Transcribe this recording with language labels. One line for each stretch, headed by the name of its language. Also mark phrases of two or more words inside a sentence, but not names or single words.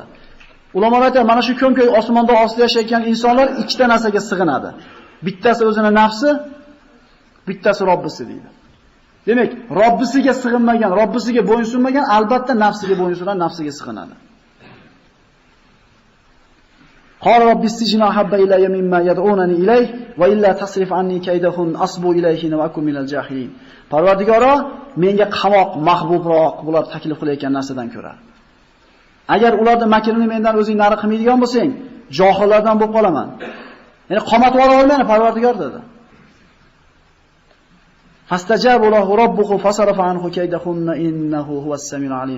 Uzbek: Ulamolar aytadi, mana shu ko'm-ko'y osmonda ostida yashayotgan insonlar ikkita narsaga sig'inadi. Bittasi o'zining nafsi, bittasi Robbisi deydi. Demak, Robbisiga sig'inmagan, Robbisiga bo'ysunmagan albatta nafsiga bo'ysunadi, nafsiga sig'inadi.
Arabic: قال رب السجن أحب إلي مما يدعونني إليه وإلا تصرف عني كيدهن أصب إليهن وأكن من الجاهلين.
Uzbek: Parvardigoro, menga qamoq mahbubroq bular taklif qilayotgan narsadan ko'ra. Agar ularning makrini mendan o'zing nari qilmaydigan bo'lsang, johillardan bo'lib qolaman. Ya'ni qamatib ola olmayman Parvardigor dedi.
Arabic: فاستجاب له ربه فصرف عنه كيدهن إنه هو السميع العليم.